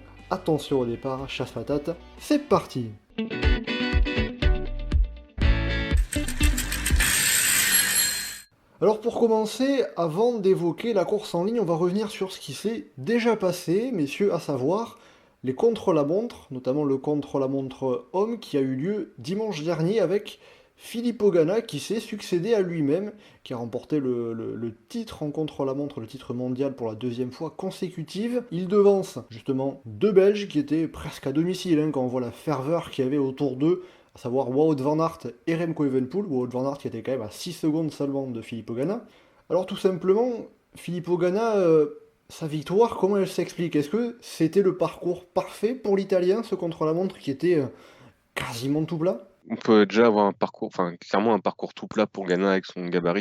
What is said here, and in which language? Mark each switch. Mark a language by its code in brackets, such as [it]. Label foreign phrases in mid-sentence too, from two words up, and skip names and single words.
[fr] Attention au départ, chasse patate, c'est parti. Alors pour commencer, avant d'évoquer la course en ligne, on va revenir sur ce qui s'est déjà passé, messieurs, à savoir les contre-la-montre, notamment le contre-la-montre homme qui a eu lieu dimanche dernier avec Filippo Ganna qui s'est succédé à lui-même, qui a remporté le titre en contre-la-montre, le titre mondial pour la deuxième fois consécutive. Il devance justement deux Belges qui étaient presque à domicile, quand on voit la ferveur qu'il y avait autour d'eux, à savoir Wout van Aert et Remco Evenepoel. Wout van Aert qui était quand même à 6 secondes seulement de Filippo Ganna. Alors tout simplement, Filippo Ganna, sa victoire, comment elle s'explique? Est-ce que c'était le parcours parfait pour l'Italien, ce contre-la-montre qui était quasiment tout plat? On peut déjà avoir clairement un parcours tout plat pour Ganna avec son gabarit.